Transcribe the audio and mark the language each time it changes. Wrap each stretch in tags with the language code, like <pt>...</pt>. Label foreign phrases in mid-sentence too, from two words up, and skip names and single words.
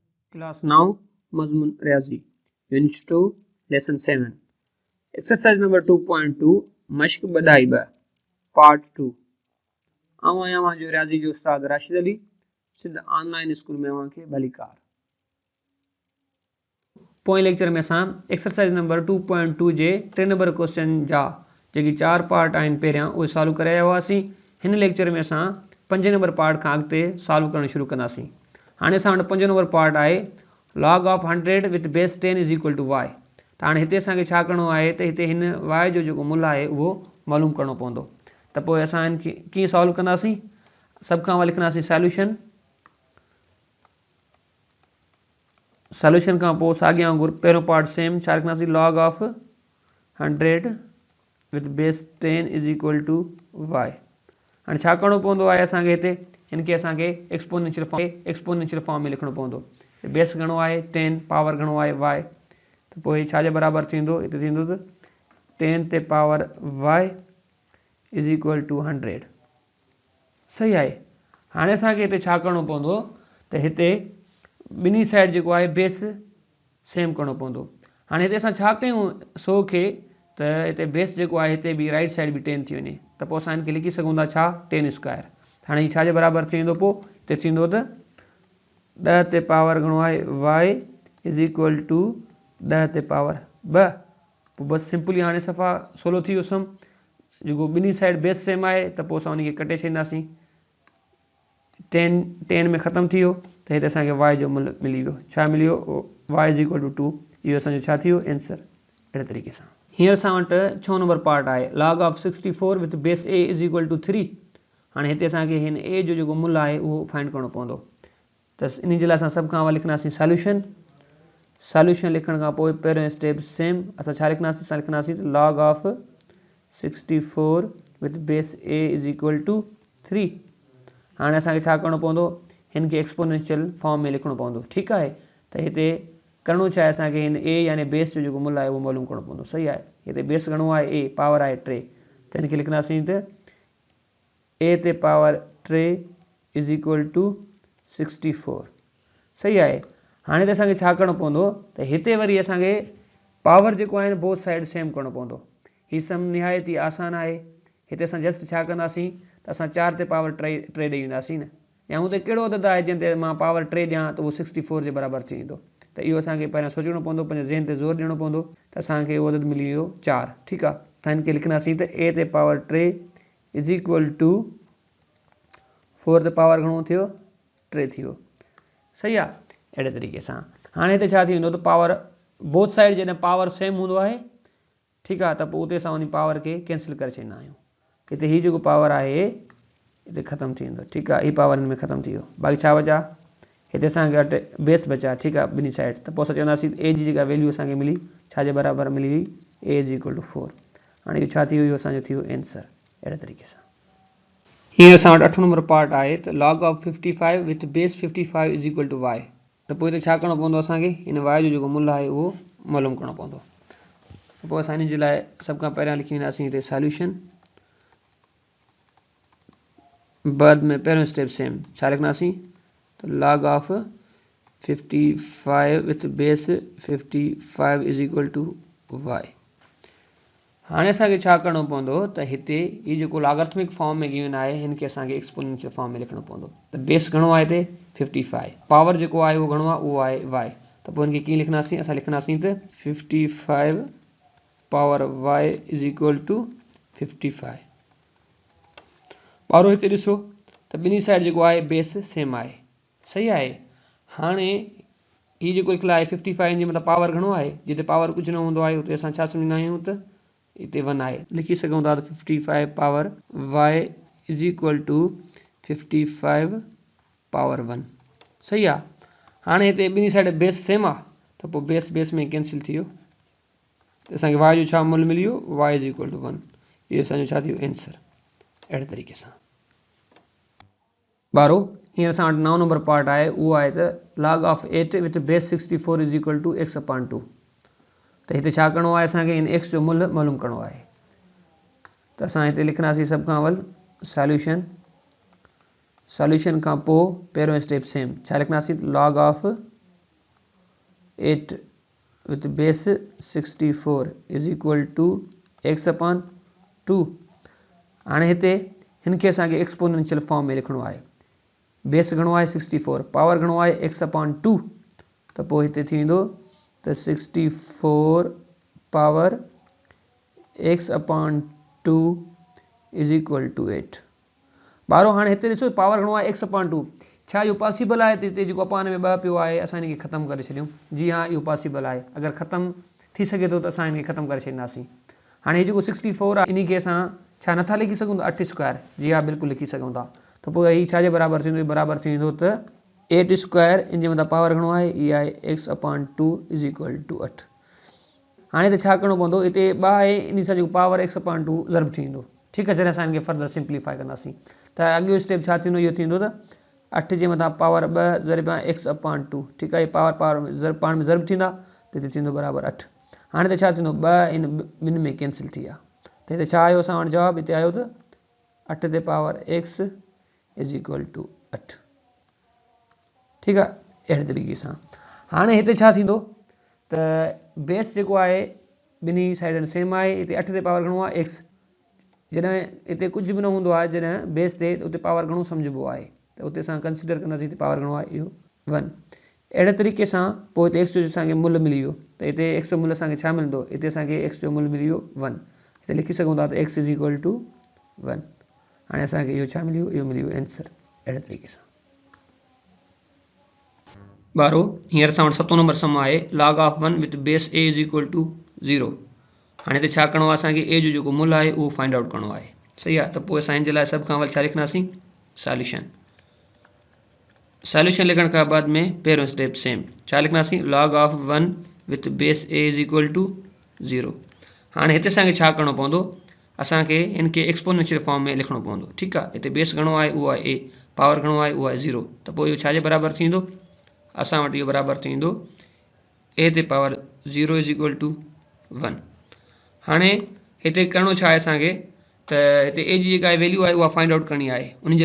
<en>Class now</en> <sd>Mazmun Riazi</sd> <en>Unit 2 Lesson 7 Exercise number 2.2</en> <sd>Mashq Badai Ba Part 2 आवां आवां जो रियाज़ी जो उस्ताद राशिद अली सिंध ऑनलाइन स्कूल में आवां खे भली कार पोइ लेक्चर में असां</sd> <en>exercise number</en> <sd>2.2 जे 3</sd> <en>number question</en> <sd>जा जेकी 4 पार्ट आहिनि पहिरियां उहे सॉल्व करे आया हुआसीं। हिन लेक्चर में असां 5 नंबर पार्ट खां अॻिते सॉल्व करणु शुरू कंदासीं। हाणे असां वटि 5 नंबर पार्ट आहे</sd> <en>log of 100 with base 10 is equal to y।</en> <sd>त हाणे हिते असांखे छा करिणो आहे त हिते हिन y जो जेको मुल्ह आहे उहो मालूम करिणो पवंदो। त पोइ असां हिनखे कीअं सॉल्व कंदासीं। सभ खां अवल लिखंदासीं सॉल्यूशन खां पोइ साॻियां वांगुरु पहिरियों</sd> <en>part same</en> <sd>छा लिखंदासीं</sd> <en>log of 100 with base 10 is equal to y।</en> <sd>हाणे छा करिणो पवंदो आहे असांखे हिते हिनखे असांखे</sd> <en>exponential form</en> <sd>में लिखणो पवंदो। बेस घणो आहे 10 पावर घणो आहे y त पोइ छाजे बराबरि थींदो हिते थींदो त 10 ते पावर y</sd> <en>is equal to</en> <sd>100। सही आहे। हाणे असांखे हिते छा करिणो पवंदो त हिते ॿिन्ही साइड जेको आहे</sd> <en>base same</en> <sd>करिणो पवंदो। हाणे हिते असां छा कयूं 100 खे त हिते बेस जेको आहे हिते बि</sd> <en>right side</en> <sd>बि 10 थी वञे त पोइ असां हिनखे लिखी सघूं था छा 10 स्क्वायर। हाणे हीउ छाजे बराबरि थींदो पोइ हिते थींदो त 10 ते पावर घणो आहे y</sd> <en>is equal to</en> <sd>10 ते पावर 2। पोइ बसि सिंपली हाणे सफ़ा सवलो थी वियो सम जेको ॿिन्ही साइड</sd> <en>base same</en> <sd>आहे त पोइ असां उनखे कटे छॾींदासीं। 10 में ख़तमु थी वियो त हिते असांखे y जो मुल्ह मिली वियो। छा मिली वियो y</sd> <en>is equal to</en> <sd>2। इहो असांजो छा थी वियो आंसर। अहिड़े तरीक़े सां हींअर असां वटि 6 नंबर पार्ट आहे</sd> <en>log of 64 with base a is equal to</en> <sd>3। हाणे हिते असांखे हिन a जो जेको मुल्ह आहे उहो फाइंड करिणो पवंदो। त इन जे लाइ असां सभ खां अवल लिखंदासीं सॉल्यूशन लिखण खां पोइ पहिरियों</sd> <en>step same</en> <sd>असां छा लिखंदासीं असां लिखंदासीं</sd> <en>log of 64 with base a is equal to</en> <sd>3। हाणे असांखे छा करिणो पवंदो हिनखे</sd> <en>exponential form</en> <sd>में लिखणो पवंदो। ठीकु आहे। त हिते करिणो छा आहे असांखे हिन a यानी बेस जो जेको मुल्ह आहे उहो मालूम करिणो पवंदो। सही आहे। हिते बेस घणो आहे a पावर आहे 3 त हिनखे लिखंदासीं त a ते पावर 3</sd> <en>is equal to</en> <sd>64। सही आहे। हाणे त असांखे छा करिणो पवंदो त हिते वरी असांखे पावर जेको आहे</sd> <en>both side same</en> <sd>करिणो पवंदो। हीउ सम निहायत ई आसान आहे। हिते असां जस्ट छा कंदासीं त असां 4 ते पावर 3 ॾेई वेंदासीं न या हुते कहिड़ो अदद आहे जंहिं ते मां पावर 3 ॾियां त उहो 64 जे बराबरि थी वेंदो। त इहो असांखे पहिरियों सोचणो पवंदो पंहिंजे ज़हन ते ज़ोर ॾियणो पवंदो त असांखे उहो अदद मिली वियो 4। ठीकु आहे। त हिनखे लिखंदासीं त a ते पावर 3</sd> <en>is equal to</en> <sd>4 ते पावर घणो थियो 3 थी वियो। सही आहे। अहिड़े तरीक़े सां हाणे हिते छा थी वेंदो त</sd> <en>power both side</en> <sd>जॾहिं</sd> <en>power same</en> <sd>हूंदो आहे ठीकु आहे त पोइ उते असां उन पावर खे कैंसिल करे छॾींदा आहियूं। हिते हीउ जेको पावर आहे हिते ख़तमु थी वेंदो। ठीकु आहे। हीउ पावर हिन में ख़तमु थी वियो। बाक़ी छा बचा हिते असांखे अटे बेस बचा। ठीकु आहे ॿिन्ही साइड त पोइ असां चवंदासीं a जी जेका वैल्यू असांखे मिली छाजे बराबरि मिली हुई a</sd> <en>is equal to</en> <sd>4। हाणे इहो छा थी वियो इहो असांजो थी वियो आंसर। अहिड़े तरीक़े सां हींअर असां वटि 8 नंबर पार्ट आहे त</sd> <en>log of 55 with base 55 is equal to</en> <sd>y। त पोइ हिते छा करिणो पवंदो असांखे हिन y जो जेको मुल्ह आहे उहो मालूम करिणो पवंदो। त पोइ असां हिन जे लाइ सभ खां पहिरियां लिखी वेंदासीं हिते सॉल्यूशन। बाद में पहिरियों</sd> <en>step same</en> <sd>छा लिखंदासीं त</sd> <en>log of 55 with base 55 is equal to</en> <sd>y। हाणे असांखे छा करिणो पवंदो त हिते हीउ जेको</sd> <en>logarithmic form</en> <sd>में गिवन आहे हिनखे असांखे</sd> <en>exponential form</en> <sd>में लिखणो पवंदो। त बेस घणो आहे हिते 55 पावर जेको आहे उहो घणो आहे उहो आहे y। त पोइ हिनखे कीअं लिखंदासीं असां लिखंदासीं त 55 पावर y</sd> <en>is equal to</en> <sd>55। ॿारो हिते ॾिसो त ॿिन्ही साइड जेको आहे</sd> <en>base same</en> <sd>आहे। सही आहे। हाणे हीउ जेको लिखियलु आहे 55 जे मतिलबु पावर घणो आहे जिते पावर कुझु न हूंदो आहे उते असां छा सम्झंदा आहियूं त हिते 1 आहे। लिखी सघूं था त 55 पावर y</sd> <en>is equal to</en> <sd>55 पावर 1। सही आहे। हाणे हिते ॿिन्ही साइड</sd> <en>base same</en> <sd>आहे त पोइ बेस में कैंसिल थी वियो त असांखे y जो छा मुल्ह मिली वियो y</sd> <en>is equal to</en> <sd>1। इहो असांजो छा थी वियो आंसर। अहिड़े तरीक़े सां ॿारो हींअर असां वटि 9 नंबर पार्ट आहे उहो आहे त</sd> <en>log of 8 with base 64 is equal to x upon 2.</en> <sd>त हिते छा करिणो आहे असांखे हिन x जो मुल्ह मालूम करिणो आहे। त असां हिते लिखंदासीं सभ खां अवल सॉल्यूशन खां पोइ पहिरियों</sd> <en>step same</en> <sd>छा लिखंदासीं</sd> <en>log of 8 with base 64 is equal to x upon 2</en> <sd>हाणे हिते हिनखे असांखे</sd> <en>exponential form</en> <sd>में लिखणो आहे बेस घणो आहे 64 पावर घणो आहे</sd> <en>x upon 2</en> <sd>त पोइ हिते थी वेंदो त 64 पावर</sd> <en>x upon 2 is equal to 8</en> <sd>बारो हाणे हिते ॾिसो पावर घणो आहे</sd> <en>x upon 2</en> <sd>छा इहो पॉसिबल आहे त हिते जेको अपान में 2 पियो आहे असां हिनखे ख़तमु करे छॾियूं जी हाँ इहो पॉसिबल आहे अगरि ख़तमु थी सघे थो त असां हिनखे ख़तमु करे छॾींदासीं हाणे हीउ जेको 64 आहे इनखे असां छा नथा लिखी सघूं था 8 स्क्वायर जी हाँ बिल्कुलु लिखी सघूं था त पोइ हीउ छाजे बराबरि थींदो बराबरि थी वेंदो त 8 स्क्वायर इन जे मथां पावर घणो आहे इहा आहे</sd> <en>x upon 2 is equal to 8</en> <sd>हाणे त छा करिणो पवंदो हिते 2 आहे इन सां जेको पावर</sd> <en>x upon 2</en> <sd>ज़रब थी वेंदो ठीकु आहे जॾहिं असां हिनखे</sd> <en>further simplify</en> <sd>कंदासीं त अॻियो स्टेप छा थींदो इहो थींदो त 8 जे मथां पावर 2 ज़रिबा</sd> <en>x upon 2</en> <sd>ठीकु आहे पावर ज़रब पाण में ज़रब थींदा त हिते थींदो बराबरि 8 हाणे त छा थींदो 2 इन ॿिनि में कैंसिल थी विया त हिते छा आयो असां वटि जवाबु हिते आयो त 8 ते पावर</sd> <en>x is equal to 8</en> <sd>ठीकु आहे अहिड़े तरीक़े सां हाणे हिते छा थींदो त बेस जेको आहे ॿिनी साइडनि सेम आहे हिते 8 ते पावर घणो आहे x जॾहिं हिते कुझु बि न हूंदो आहे जॾहिं बेस ते उते पावर घणो सम्झिबो आहे त उते असां कंसीडर कंदासीं हिते पावर घणो आहे इहो 1 अहिड़े तरीक़े सां पोइ हिते x जो असांखे मुल्ह मिली वियो त हिते x जो मुल्ह असांखे छा मिलंदो हिते असांखे x जो मुल्ह मिली वियो 1 हिते लिखी सघूं था त</sd> <en>x is equal to 1</en> <sd>हाणे असांखे इहो छा मिली वियो इहो मिली वियो आंसर अहिड़े तरीक़े सां ॿारो हींअर असां वटि 7 नंबर सम आहे</sd> <en>log of 1 with base a is equal to 0</en> <sd>हाणे हिते छा करिणो आहे असांखे a जो जेको मुल्ह आहे उहो</sd> <en>find out</en> <sd>करिणो आहे सही आहे त पोइ असां हिन जे लाइ सभ खां अवल छा लिखंदासीं सॉल्यूशन लिखण खां बाद में पहिरियों</sd> <en>step same</en> <sd>छा लिखंदासीं log</sd> <en>of 1 with base a is equal to 0</en> <sd>हाणे हिते असांखे छा करिणो पवंदो असांखे हिनखे</sd> <en>exponential form</en> <sd>में लिखणो पवंदो ठीकु आहे हिते बेस घणो आहे उहो आहे a पावर घणो आहे उहो आहे 0 त पोइ इहो छाजे बराबरि थींदो असां वटि इहो बराबरि थींदो a ते पावर 0</sd> <en>is equal to 1</en> <sd>हाणे हिते करिणो छा आहे असांखे त हिते a जी जेका वैल्यू आहे उहा</sd> <en>find out</en> <sd>करणी आहे उन जे</sd>